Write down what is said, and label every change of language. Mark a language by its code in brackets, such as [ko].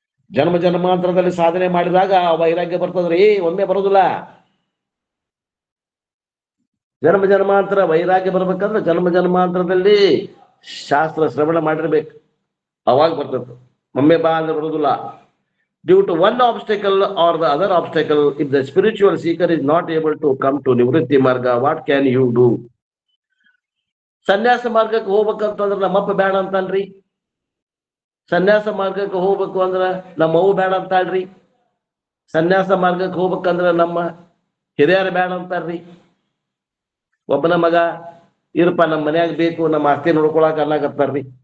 [kn] ಜನ್ಮ ಜನ್ಮಾಂತರದಲ್ಲಿ ಸಾಧನೆ ಮಾಡಿದಾಗ ವೈರಾಗ್ಯ ಬರ್ತದ್ರಿ, ಒಮ್ಮೆ ಬರೋದಿಲ್ಲ. ಜನ್ಮ ಜನ್ಮಾಂತರ ವೈರಾಗ್ಯ ಬರ್ಬೇಕಂದ್ರೆ ಜನ್ಮ ಜನ್ಮಾಂತರದಲ್ಲಿ ಶಾಸ್ತ್ರ ಶ್ರವಣ ಮಾಡಿರ್ಬೇಕು, ಅವಾಗ ಬರ್ತದೆ. ಒಮ್ಮೆ ಬಾ ಅಂದ್ರೆ ಬರೋದಿಲ್ಲ. [en] Due to one obstacle or the other obstacle, if the spiritual seeker is not able to come to Nivritti Marga, what can you do? [kn] ಸನ್ಯಾಸ ಮಾರ್ಗಕ್ಕೆ ಹೋಗ್ಬೇಕಂತಂದ್ರೆ ನಮ್ಮಪ್ಪ ಬೇಡ ಅಂತನ್ರಿ. ಸನ್ಯಾಸ ಮಾರ್ಗಕ್ಕೆ ಹೋಗ್ಬೇಕು ಅಂದ್ರ ನಮ್ಮ ಅವ್ವ ಬೇಡ ಅಂತಾಳ್ರಿ. ಸನ್ಯಾಸ ಮಾರ್ಗಕ್ಕೆ ಹೋಗ್ಬೇಕಂದ್ರ ನಮ್ಮ ಹಿರಿಯರು ಬೇಡ ಅಂತಾರ್ರಿ. ಒಬ್ಬನ ಮಗ ಇರಪ್ಪ ನಮ್ಮ ಮನ್ಯಾಗ ಬೇಕು, ನಮ್ಮ ಆಸ್ತಿ ನೋಡ್ಕೊಳಕ್ ಅನ್ನಾಗತ್ತಾರ್ರಿ.